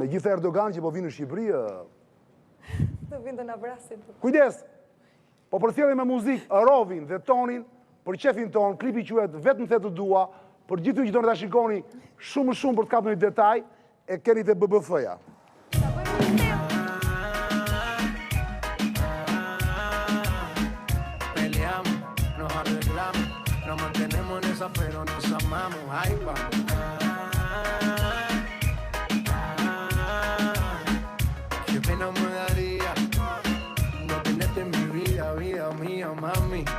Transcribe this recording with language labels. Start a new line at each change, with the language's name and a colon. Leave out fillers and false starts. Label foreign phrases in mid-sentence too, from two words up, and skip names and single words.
Albanian: Me gjithë Erdogan që po vinë në Shqipëri, Do vinë të na vrasin. kujdes! Po përcjellim me muzikë Rovin dhe Tonin për qefin ton, klipi quhet Vetëm the të dua, për gjithë që doni ta shikoni shumë për të kapur një detaj, e keni te BBF-ja.
Spanish: Nos mantenemos en esa, pero nos amamos. Ahí vamos. Qué pena me daría no tenerte en mi vida, vida mía, mami.